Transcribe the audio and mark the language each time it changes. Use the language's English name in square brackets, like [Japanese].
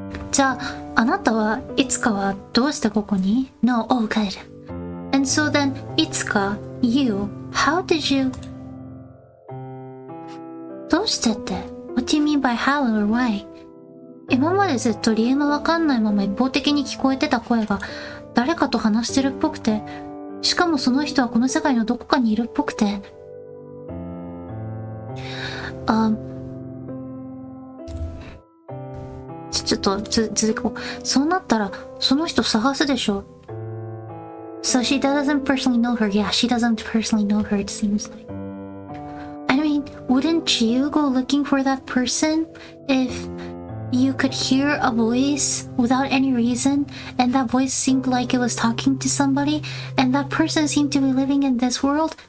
[Japanese] じゃあ、あなたはいつかはどうしてここに？ [English] No, oh good. And so then, いつか you, how did you... [Japanese] どうしてって [English] What do you mean by how or why? [Japanese] 今までずっと理由もわかんないまま一方的に聞こえてた声が誰かと話してるっぽくて、しかもその人はこの世界のどこかにいるっぽくて。ちょっと続こう。そうなったらその人探すでしょ。 [English] So she doesn't personally know her. Yeah, she doesn't personally know her, it seems like. I mean, wouldn't you go looking for that person if you could hear a voice without any reason, and that voice seemed like it was talking to somebody, and that person seemed to be living in this world?